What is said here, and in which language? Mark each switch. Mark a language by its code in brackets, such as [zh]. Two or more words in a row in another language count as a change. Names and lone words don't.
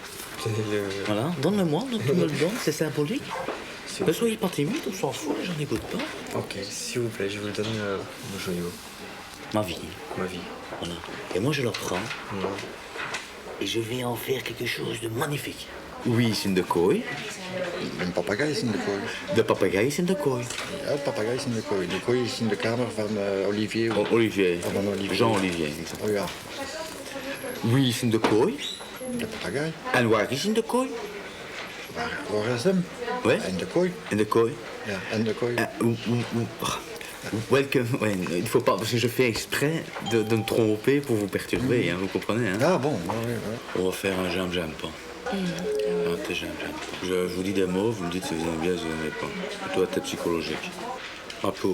[fr] Voilà, donne-le-moi, tu me le donnes, c'est symbolique. Ne soyez pas timide, on s'en fout, j'en écoute pas. Ok, s'il vous plaît, je vous donne mon joyau. Ma vie, Ma vie. voilà. Et moi, je le prends, et je vais en faire quelque chose de magnifique. Oui, c'est [nl] in de kooi. Een papegaai is in de kooi. De papegaai is in de kooi. Ja, de papegaai is in de kooi. De kooi is in de kamer van Olivier. Olivier. Van Olivier. Jean-Olivier. exact. Oh ja. [fr] Oui, c'est [nl] in de kooi. De papegaai. En waar is in de kooi? Waar is hem? [fr] Ouais. [nl] In de kooi. In de kooi. Ja, in de kooi. [fr] Il faut pas, parce que je fais exprès de me tromper pour vous perturber, hein, vous comprenez hein? Ah bon, oui, oui. On va faire un j'aime pas. Un thé j'aime pas. Je vous dis des mots, vous me dites si vous aimez bien, si vous n'aimez pas. Plutôt à tête psychologique. Un peu.